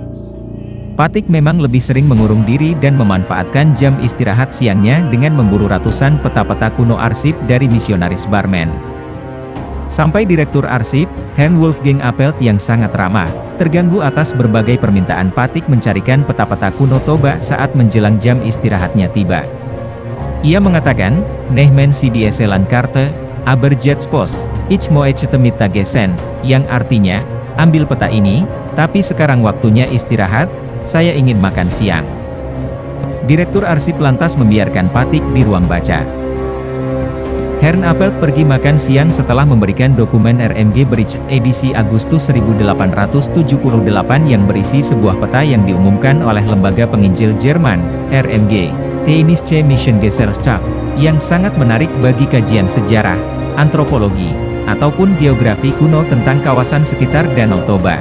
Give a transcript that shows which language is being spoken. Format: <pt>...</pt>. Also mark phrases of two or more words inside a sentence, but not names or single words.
<id>Patrick memang lebih sering mengurung diri dan memanfaatkan jam istirahat siangnya dengan memburu ratusan peta-peta kuno arsip dari misionaris Barmen. Sampai Direktur Arsip, Hans Wolfgang Appelt yang sangat ramah, terganggu atas berbagai permintaan Patrick mencarikan peta-peta kuno Toba saat menjelang jam istirahatnya tiba. Ia mengatakan,</id> <de>"Nehmen Sie die Karte, aber jetzt Post, ich möchte Mittagessen,"</de> <id>yang artinya, "Ambil peta ini, tapi sekarang waktunya istirahat, saya ingin makan siang." Direktur Arsip lantas membiarkan Patrick di ruang baca. Hans Appelt pergi makan siang setelah memberikan dokumen RMG Bericht edisi Agustus 1878 yang berisi sebuah peta yang diumumkan oleh Lembaga Penginjil Jerman, RMG, Technische Missionsgesellschaft, yang sangat menarik bagi kajian sejarah, antropologi, ataupun geografi kuno tentang kawasan sekitar Danau Toba.</id>